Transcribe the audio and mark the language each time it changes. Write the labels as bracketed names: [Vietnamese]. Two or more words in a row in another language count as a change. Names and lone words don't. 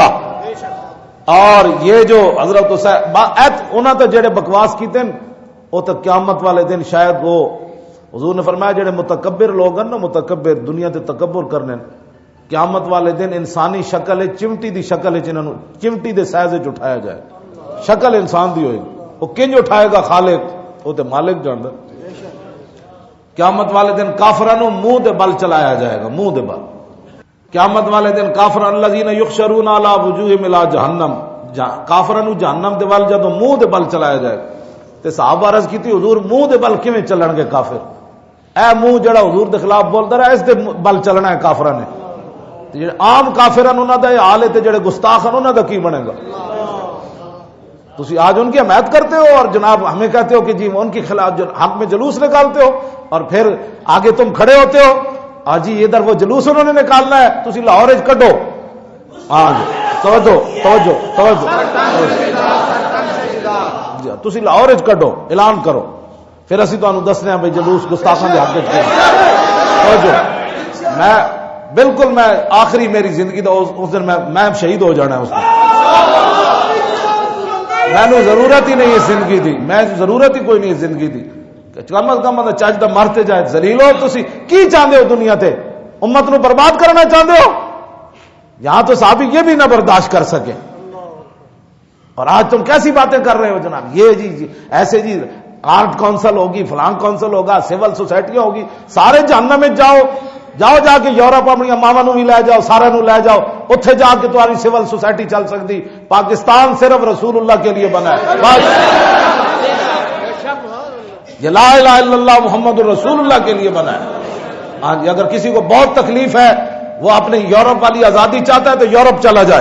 [Punjabi] اور یہ جو حضرت انہوں نے جڑے بکواس کیتے ہیں وہ تو قیامت والے دن شاید وہ حضور نے فرمایا جڑے متکبر لوگ ہیں نا متکبر دنیا تے تکبر کرنے قیامت والے دن انسانی شکل چمٹی دی شکل چمٹی دے سائز اٹھایا جائے. شکل انسان دی ہوئے گی وہ کنج اٹھائے گا خالق وہ تے مالک جاندا. قیامت والے دن کافرانو منہ دے بل چلایا جائے گا منہ دے بل. قیامت والے دن کافران [Arabic] الذین یحشرون علی وجوہہم الی جہنم [Punjabi] کافرانو جہنم دے بل جدوں منہ دے بل چلایا جائے گا تے صحابہ عرض کیتی حضور منہ دے بل کیویں چلن گے کافر. اے منہ جڑا حضور دے خلاف بولدا رہا اس دے بل چلنا ہے کافراں نے. تے جڑے عام کافران انہاں دا حال ہے تے جڑے گستاخ ہیں انہاں دا کی بنے گا. [Urdu] تسی آج ان کی حمایت کرتے ہو اور جناب ہمیں کہتے ہو کہ جی ان کے خلاف حق میں جلوس نکالتے ہو اور پھر آگے تم کھڑے ہوتے ہو آج جی ادھر وہ جلوس انہوں نے نکالنا ہے [Punjabi] تسی لاہور وچ کڈو. ہاں جی توجہ توجہ توجہ تسی لاہور وچ کڈو اعلان کرو پھر اسی تانوں دسنے ہیں بھئی جلوس گستاخاں دے حق وچ توجہ. میں بالکل میں آخری میری زندگی دا اس دن میں شہید ہو جانا ہے اس دن. میں نے ضرورت ہی نہیں ہے زندگی دی میں ضرورت ہی کوئی نہیں ہے زندگی دی. کم از کم چج دا مرتے جائے ذلیل ہو تسی کی چاہتے ہو دنیا تے امت نو برباد کرنا چاہتے ہو. [Urdu] یہاں تو صحابی یہ بھی نہ برداشت کر سکے اور آج تم کیسی باتیں کر رہے ہو جناب. یہ جی ایسے جی آرٹ کونسل ہوگی فلان کونسل ہوگا سول سوسائٹیاں ہوگی سارے جہنم میں جاؤ جا کے یورپ اپنی [Punjabi] ماواں نو بھی لے جاؤ [Urdu] سارے نو لے جاؤ اتنے جا کے تمہاری سول سوسائٹی چل سکتی. پاکستان صرف رسول اللہ کے لیے بنا ہے بس. یہ [Arabic] لا الہ الا اللہ محمد رسول اللہ [Urdu] کے لیے بنا ہے. ہاں جی اگر کسی کو بہت تکلیف ہے وہ اپنی یورپ والی آزادی چاہتا ہے تو یورپ چلا جائے.